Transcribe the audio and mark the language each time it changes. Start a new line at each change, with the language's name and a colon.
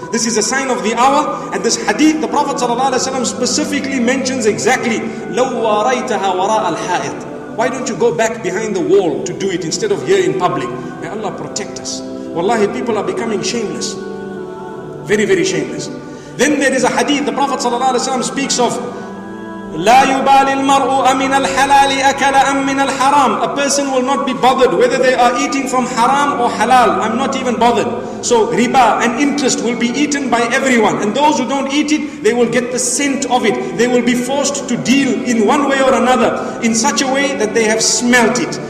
English: This is a sign of the hour. And this hadith, the Prophet ﷺ specifically mentions exactly,
Arabic: لَوْ وَارَيْتَهَا وَرَاءَ الْحَائِطِ.
English: Why don't you go back behind the wall to do it instead of here in public? May Allah protect us. Wallahi, people are becoming shameless. Very, very shameless. Then there is a hadith, the Prophet ﷺ speaks of,
Arabic: لا يبالي المرء أمن الحلال أكل أم من الحرام.
English: A person will not be bothered whether they are eating from haram or halal. I'm not even bothered. So riba and interest will be eaten by everyone, and those who don't eat it, they will get the scent of it. They will be forced to deal in one way or another, in such a way that they have smelt it.